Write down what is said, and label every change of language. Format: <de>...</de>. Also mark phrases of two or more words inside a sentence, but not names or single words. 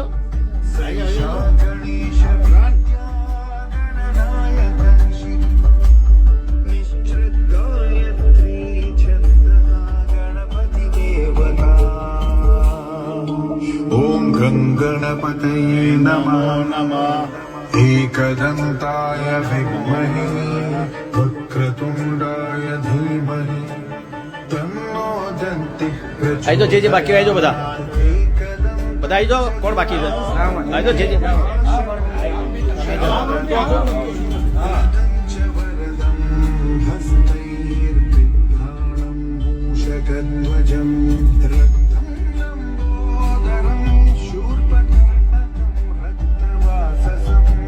<sa>सैषा गणेश गणनायकंसि निश्चिद्गायत्री छन्दः गणपतिदेवता ॐ गं गणपतये नमः एकदन्ताय विद्महे वक्रतुण्डाय धीमहि तन्नो दन्तिः</sa> <gu>આઈ તો જે બાકી આઈ જો બધા આઈ જો કોણ બાકી છે આઈ તો જે</gu> <sa>मूषकध्वजं रक्तं लम्बोदरं शूर्पकर्णकं रक्तवाससं</sa>